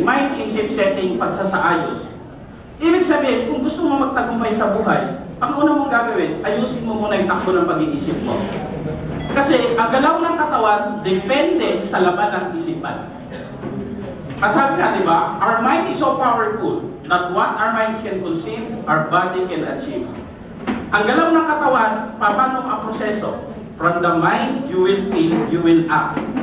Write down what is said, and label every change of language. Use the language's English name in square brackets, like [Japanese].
[Filipino] Mind, isip, setting, pagsasaayos. Ibig sabihin, kung gusto mo magtagumpay sa buhay, ang una mong gagawin, ayusin mo muna yung takbo ng pag-iisip mo. Kasi ang galaw ng katawan, depende sa laban ng isipan. At sabi nga, di ba, [English] our mind is so powerful that what our minds can conceive, our body can achieve. [Filipino] Ang galaw ng katawan, paano ang proseso? [English] From the mind, you will feel, you will act.